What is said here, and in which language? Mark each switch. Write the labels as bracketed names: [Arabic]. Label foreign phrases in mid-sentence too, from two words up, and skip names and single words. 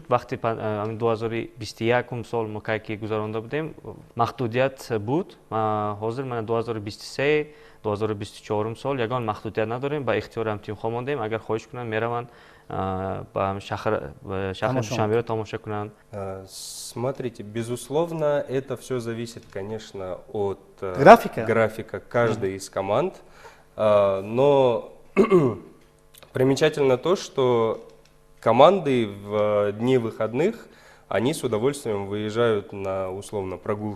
[Tajik] Вақти 2021 сол мо кайки гузаронда будем, маҳдудият буд. Ҳозир мана 2023 2024 сол ягон маҳдудият надорем, ба ихтиёри ҳам тимҳо мондем. Агар хоҳиш кунанд мераванд ба шаҳр Душанберо тамоша кунанд. [Russian] Смотрите, безусловно, это все зависит, конечно, от графика каждой из команд, но примечательно то, что команды в дни выходных, они с удовольствием выезжают на условно прогулки